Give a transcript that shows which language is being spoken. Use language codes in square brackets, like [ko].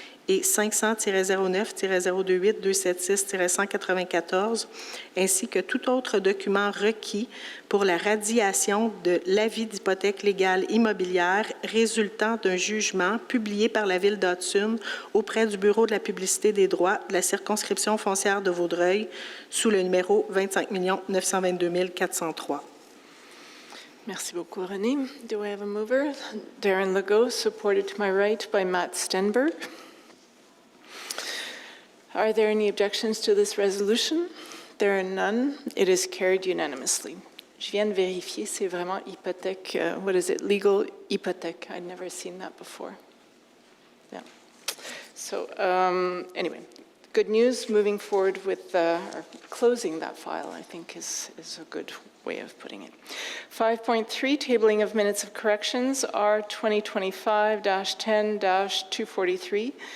[fr] et 500-09-028-276-194, ainsi que tout autre document requis pour la radiation de l'avis d'hypothèque légale immobilière résultant d'un jugement publié par la Ville d'Hudson auprès du Bureau de la publicité des droits de la circonscription foncière de Vaudreuil sous le numéro 25 922 403. Merci beaucoup, [en] René. Do I have a mover? Darren Legault, supported to my right by Matt Stenberg. Are there any objections to this resolution? There are none. It is carried unanimously. [fr] Je viens de vérifier, c'est vraiment hypothèque, [en] what is it, legal [fr] hypothèque. [en] I'd never seen that before. Yeah. So anyway, good news, moving forward with, or closing that file, I think is a good way of putting it. 5.3, tabling of minutes of corrections, R 2025-10-243.